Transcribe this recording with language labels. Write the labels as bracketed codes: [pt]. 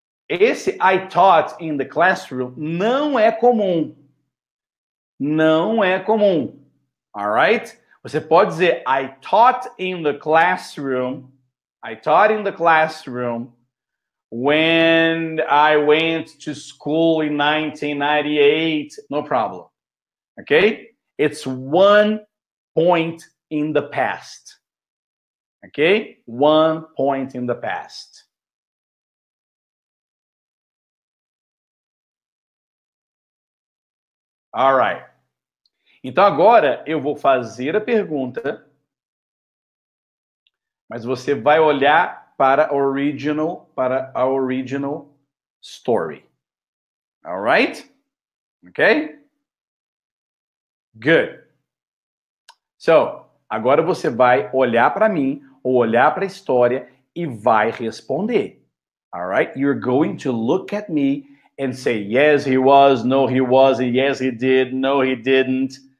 [pt] Esse [en] I taught in the classroom [pt] não é comum. Não é comum. Alright? Você pode dizer [en] I taught in the classroom. I taught in the classroom when I went to school in 1998. No problem. Okay? It's 1 point in the past. Okay? 1 point in the past. All right. [pt] Então agora eu vou fazer a pergunta, mas você vai olhar para a original story. [en] All right? Okay? Good. [pt] So, agora você vai olhar para mim ou olhar para a história e vai responder. [en] All right? You're going to look at me and say, yes, he was, no, he wasn't, yes, he did, no, he didn't.